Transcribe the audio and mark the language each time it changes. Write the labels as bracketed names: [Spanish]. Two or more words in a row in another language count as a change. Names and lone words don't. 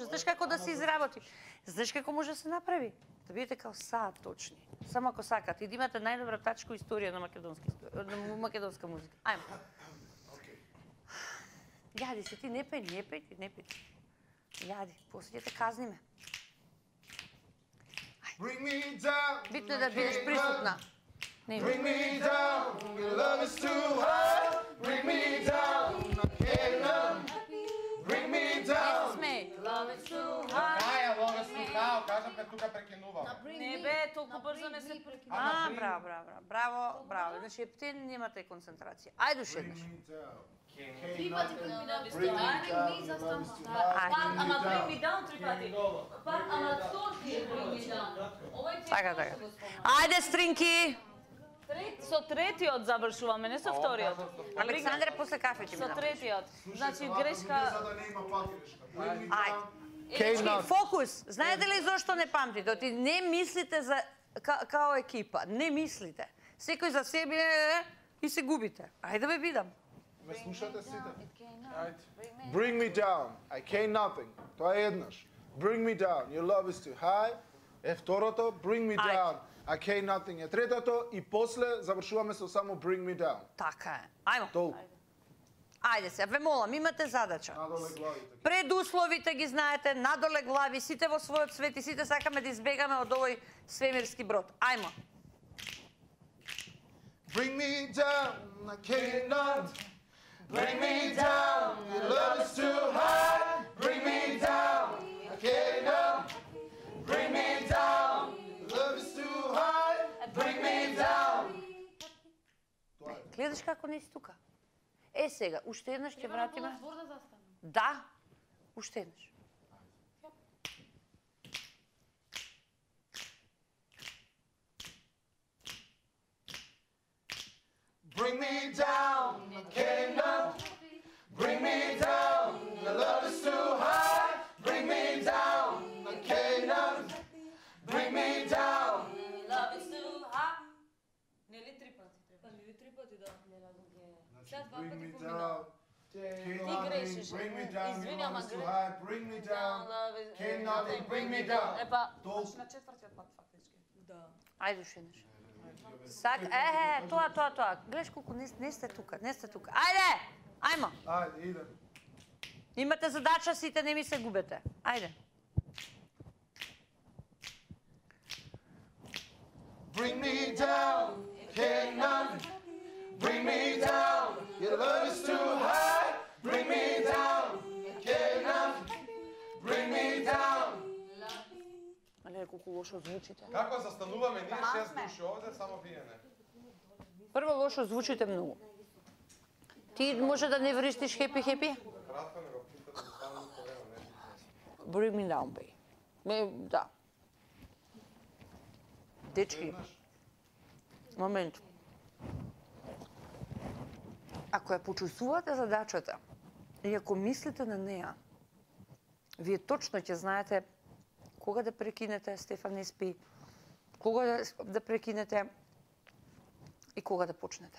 [Macedonian] Знаеш како да се изработи? Знаеш како може да се направи? Да бидете као саат точни. Само ако сакате и да имате најдобра тачка историја на македонска музика. Ајмо. Јади се, ти не пеј. Јади, после ќе те казниме. [English] Bring me down. [Macedonian] Битно е да бидеш присутна. Не. [English] Bring me down, your love is too high. Bring me down, I can't nothing. Bring me down. [Macedonian] Смеј. Аја, лога слухао, кажам тука прекинувам. Не бе, толку брзо не се Браво. Значи, те немате концентрација. Ајде уште еднаш. [English] Bring me down. [Macedonian] Три пати преминав [English] Bring me down, your love is too high. [Macedonian] Ама [English] bring me down [Macedonian] 3 пати. Ама тоа ти е [English] bring me down. [Macedonian] Овој ти Така. Ајде, стринки. Со третиот завршуваме, не со вториот. Александре, после кафе ќе ми Со направиш. третиот. Значи Не грешка. за да нема патилешка. [English] Bring me [Macedonian] Ајде. [English] down. [Macedonian] Значи, фокус. Знаете ли зошто не памтите? Оти не мислите за као екипа. Не мислите. Секој за себе и се губите. Ајде бе видам. Ме слушате сите? [English] Bring me down, I can't nothing. [Macedonian] Тоа е еднаш. [English] Bring me down, your love is too high. [Macedonian] Е второто, [English] bring me [Macedonian] Ајде. [English] down, I can't nothing. [Macedonian] Е третото и после завршуваме со само [English] bring me down. [Macedonian] Така е. Ајмо. Толку. Ајде се, ве молам, имате задача. Надоле главите. Предусловите ги знаете, надоле глави, сите во својот свет и сите сакаме да избегаме од овој свемирски брод. Ајмо. [English] Bring me down, I can't nothing. Bring me down, your love is too high. Bring me down, I can't nothing. Bring me down, your love is too high. Bring me down. [Macedonian] Гледаш како не си тука. Сега, уште еднаш ќе вратиме. збор да застанам. Да, уште еднаш. [English] Bring me down, I can't nothing. Bring me down, your love is too high. Bring me down, I can't nothing. Bring me down. Love is too hot. [Macedonian] Нели 3 пати треба? [English] Bring me down. [Macedonian] Ти грешиш. [English] Bring me down. Your [Macedonian] Извини, [English] love [Macedonian] ама [English] is too high. Bring me down. Can't nothing bring me down. [Macedonian] Епа, На четвртиот пат фактички. Ајде уште еднаш. Тоа. Гледаш колку не сте тука, Ајде! Ајмо. Ајде, идем. Имате задача, сите не ми се губете. Ајде. [English] Bring me down. Can't nothing bring me down. Your love is too high. Bring me down. Can't nothing bring me down. [Macedonian] Але колку лошо звучите. Како застануваме ние 6 души овде, само пиене? Прво лошо звучите многу. Ти може да не вристиш хепи? Кратко не го пита да стану по време, не. [English] Bring me down, babe. [Macedonian] Да. Дечки, момент. Ако ја почувствувате задачата и ако мислите на неа, вие точно ќе знаете кога да прекинете, Стефан не спи, кога да прекинете и кога да почнете.